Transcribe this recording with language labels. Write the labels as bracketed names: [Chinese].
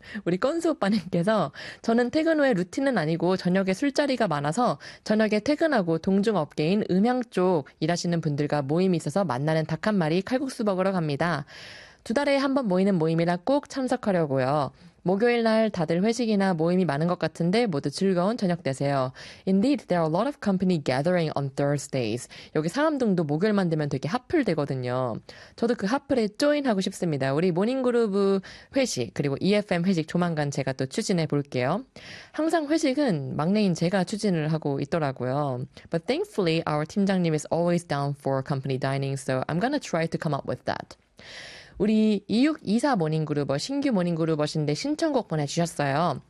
[Korean] 우리 건수 오빠님께서, 저는 퇴근 후에 루틴은 아니고, 저녁에 술자리가 많아서, 저녁에 퇴근하고 동종업계인 음향 쪽 일하시는 분들과 모임이 있어서 만나는 닭한 마리 칼국수 먹으러 갑니다. 두 달에 한번 모이는 모임이라 꼭 참석하려고요. 목요일 날 다들 회식이나 모임이 많은 것 같은데 모두 즐거운 저녁 되세요. [English] Indeed, there are a lot of company gathering on Thursdays. [Korean] 여기 상암동도 목요일만 되면 되게 핫플되거든요. 저도 그 핫플에 조인하고 싶습니다. 우리 모닝그루브 회식, 그리고 EFM 회식 조만간 제가 또 추진해 볼게요. 항상 회식은 막내인 제가 추진을 하고 있더라고요. [English] But thankfully, our 팀장님 is always down for company dining, so I'm gonna try to come up with that. [Korean] 우리 2624 모닝그루버, 신규 모닝그루버신데 신청곡 보내주셨어요.